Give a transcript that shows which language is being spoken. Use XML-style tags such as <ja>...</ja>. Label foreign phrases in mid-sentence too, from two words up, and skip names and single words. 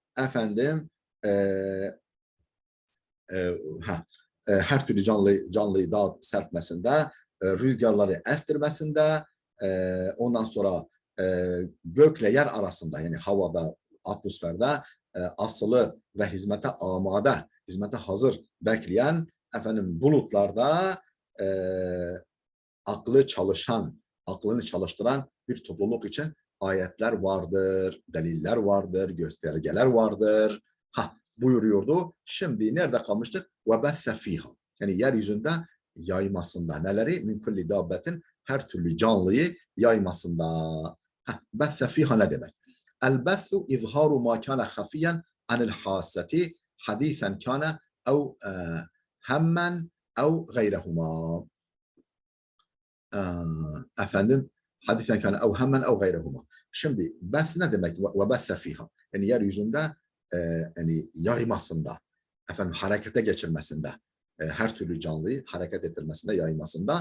<tr>her türlü canlıyı dağıt serpmesinde, rüzgarları estirmesinde, ondan sonra gökle yer arasında, yani havada, atmosferde asılı ve hizmete amade, hizmete hazır bekleyen bulutlarda aklını çalıştıran bir topluluk için ayetler vardır, deliller vardır, göstergeler vardır. Buyuruyordu. Şimdi nerede kalmıştık?</tr> <ar>وَبَثَّ ف۪يهَا.</ar> <tr>Yani yeryüzünde yaymasında. Neleri?</tr> <ar>مِنْ كُلِّ دَابَّةٍ.</ar> <tr>Her türlü canlıyı yaymasında.</tr> <ar>بَثَّ ف۪يهَا</ar> <tr>ne demek?</tr> <ar>الْبَثُّ اِظْهَارُ مَا كَانَ خَفِيًّا عَنِ الْحَاسَّةِ حَد۪يثًا كَانَ اَوْ هَمًّا اَوْ غَيْرَهُمَا. حديثا كان أو هما أو غيرهما.</ar> <tr>Şimdi beth ne demek?</tr> <ar>وبث فيها.</ar> <tr>Yani yeryüzünde yani yaymasında, harekete geçirmesinde, her türlü canlıyı hareket ettirmesinde, yaymasında.</tr>